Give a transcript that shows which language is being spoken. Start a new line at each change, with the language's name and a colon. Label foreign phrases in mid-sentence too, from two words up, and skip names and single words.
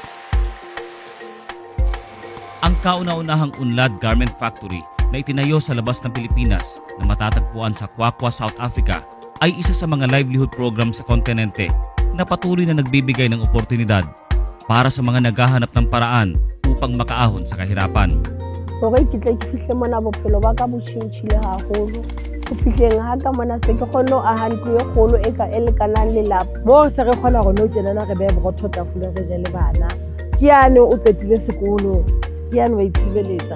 Filipino: Ang kauna-unahang UNLAD Garment Factory na itinayo sa labas ng Pilipinas na matatagpuan sa Kwakwa, South Africa ay isa sa mga
English: livelihood program
Filipino: sa kontinente na patuloy na nagbibigay ng oportunidad para sa mga naghahanap ng paraan upang makaahon sa kahirapan.
Southern Sotho: hore ke tla ke fihle mona bophelo ba ka bo tjhentjhile haholo ho fihleng ha ka mona se ke kgone ho aha ntlo e kgolo e ka e lekanang lelapa moo se re kgona hore no tjenana re behe borotho tafoleng re je le bana ke yane o qetile sekolo ke yane wa itshebeletsa